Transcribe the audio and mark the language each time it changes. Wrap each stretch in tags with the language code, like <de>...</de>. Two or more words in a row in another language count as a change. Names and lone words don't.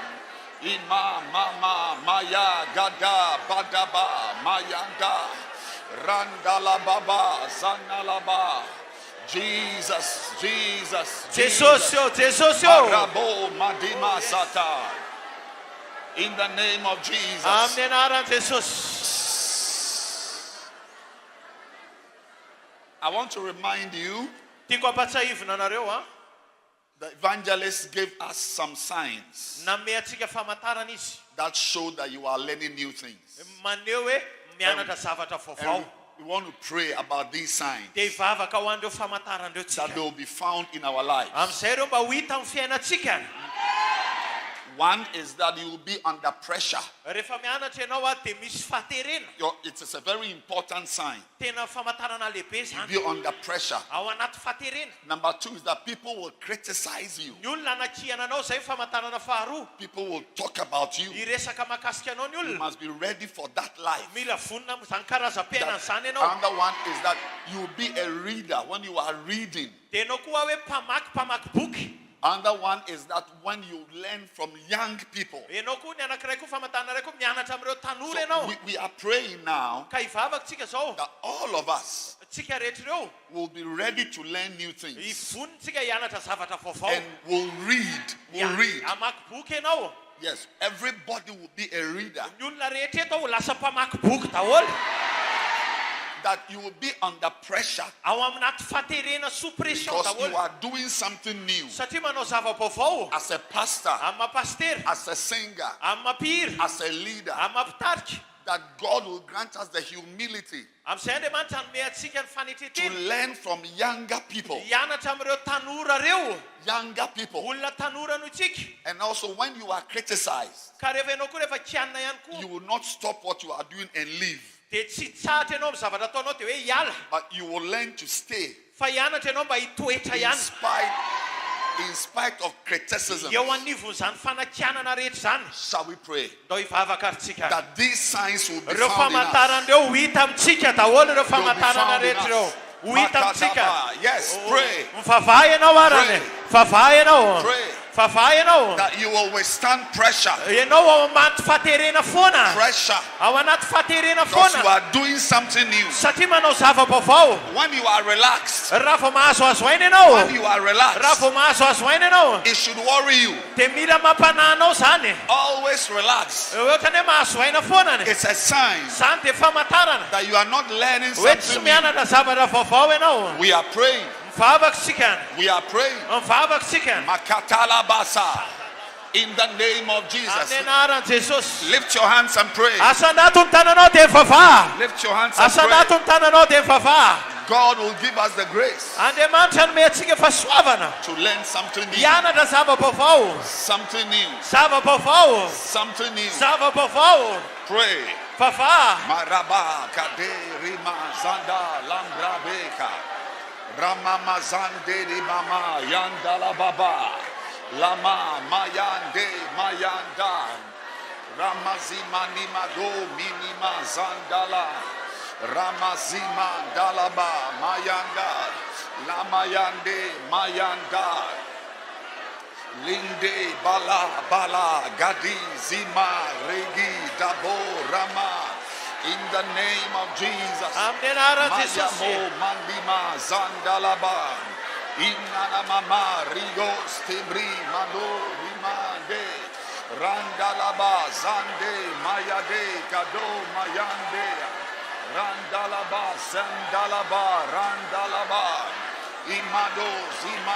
<en>Ima mama maya gada badaba mayanda. Randala baba zanalaba. Jesus, Jesus,</en> <mg>Jesosio, Jesosio. Arabo madima sata.</mg> <en>In the name of Jesus.</en> <mg>Amin'ny anaran'i Jesosy.</mg> <en>I want to remind you,</en> <mg>Tiako hampatsahivina anareo</mg> <en>the evangelist gave us some signs</en> <mg>Name antsika famantarana izy.</mg> <en>that show that you are learning new things.</en> <mg>Maneho hoe mianatra zavatra vaovao.</mg> <en>And we want to pray about these signs</en> <mg>Dia hivavaka ho an'ireo famantarandreo</mg> <en>that</en> <mg>tsika.</mg> <en>they will be found in our lives.</en> <mg>Amin'izay ireo mba ho hita amin'ny fiainantsika.</mg> <en>One is that you will be under pressure.</en> <mg>Rehefa mianatra ianao dia misy fahaterena.</mg> <en>It is a very important sign.</en> <mg>Tena famantarana lehibe zany.</mg> <en>Be under pressure.</en> <mg>Ao anaty fahaterena.</mg> <en>Number two is that people will criticize you.</en> <mg>Ny olona anakiana anao zay famantarana faharoa.</mg> <en>People will talk about you.</en> <mg>Iresaka mahakasika anao ny</mg> <en>You</en> <mg>olona.</mg> <en>must be ready for that life.</en> <mg>Mila vonina amin'izany karazam-piainana zany ianao.</mg> <en>Another one is that you will be a reader when you are reading.</en> <mg>Dia ianao koa hoe mpamaky boky.</mg> <en>Another one is that when you learn from young people.</en> <mg>Ianao koa ny anankiray koa famantarana iray koa mianatra amin'ireo tanora</mg> <en>So</en> <mg>ianao.</mg> <en>we are praying now</en> <mg>Ka hivavaka tsika zao.</mg> <en>that all of us</en> <mg>Tsika rehetra ireo.</mg> <en>will be ready to learn new things.</en> <mg>Hivonina tsika hianatra zavatra vaovao.</mg> <en>And will read. Will read.</en> <mg>Hamaky boky ianao.</mg> <en>Yes, everybody will be a reader.</en> <mg>Ny olona rehetra eto ho lasa mpamaky boky daholo.</mg> <en>That you will be under pressure</en> <mg>Ao aminaty fahaterena</mg> <fr>sous pression</fr> <en>because you</en> <mg>daholo.</mg> <en>are doing something new.</en> <mg>Satria manao zava-baovao.</mg> <en>As a pastor,</en> <mg>Amin'ny maha-pastery.</mg> <en>as a singer,</en> <mg>Amin'ny mampihira.</mg> <en>as a leader,</en> <mg>Amin'ny mampitarika.</mg> <en>that God will grant us the humility</en> <mg>Amin'izay Andriamanitra hanome antsika ny</mg> <en>to</en> <mg>fanetretena.</mg> <en>learn from younger people.</en> <mg>Hianatra amin'ireo tanora reo.</mg> <en>Younger people.</en> <mg>Olona tanora no tsika.</mg> <en>And also when you are criticized,</en> <mg>Ka rehefa ianao koa rehefa kianina ihany koa.</mg> <en>you will not stop what you are doing and leave.</en> <mg>Dia tsy tsahatra ianao amin'ny zavatra ataonao dia hoe hiala.</mg> <en>But you will learn to stay</en> <mg>Fa hianatra ianao mba hitoetra ihany.</mg> <en>in spite of criticism.</en> <mg>Eo anivon'izany fanakianana rehetra zany.</mg> <en>Shall we pray</en> <mg>Ndao hivavaka ary tsika.</mg> <en>that these signs will be</en> <mg>Ireo</mg> <en>found in us?</en> <mg>famantarandreo ho hita amintsika daholo ireo</mg> <en>They'll be</en> <mg>famantarana</mg> <en>found in</en> <mg>rehetra ireo.</mg> <en>us.</en> <mg>Ho hita amintsika. Makadaba.</mg> <en>Yes, pray.</en> <mg>Mivavaha ianao arany. Vavaha ianao.</mg> <en>Pray</en> <mg>Vavaha ianao.</mg> <en>that you will withstand pressure.</en> <mg>Ianao ao anaty fahaterena foana.</mg> <en>Pressure.</en> <mg>Ao anaty fahaterena</mg> <en>Because you</en> <mg>foana.</mg> <en>are doing something new.</en> <mg>Satria manao zava-baovao.</mg> <en>When you are relaxed,</en> <mg>Raha vao mahazo aina ianao.</mg> <en>when you are</en> <mg>Raha</mg> <en>relaxed,</en> <mg>vao mahazo aina ianao.</mg> <en>it should worry you.</en> <mg>Dia mila mampanahy anao zany.</mg> <en>Always relax.</en> <mg>Ohatrany hoe mahazo aina foana.</mg> <en>It's a sign</en> <mg>Zany dia famantarana.</mg> <en>that you are not learning</en> <mg>Hoe tsy</mg> <en>something new.</en> <mg>mianatra zavatra vaovao ianao.</mg> <en>We are praying We are praying. Makatalabasa. In the name of Jesus. Lift your hands and pray. Lift your hands and pray. God will give us the grace to learn something new. Something new. Something new. Pray. Maraba kade rima zanda lambrabeka ramama zande rimama yandala baba lama mayande mayanda ramazima nimado minima zandala ramazima dalaba mayanda lamayande mayanda linde bala bala gadi zima regi dabo rama in the name of Jesus. Mayamo mandima zandalaba inana mama rigos tibri mando rimande randalaba zande mayade kado mayande randalaba zandalaba randalaba imado zima</en>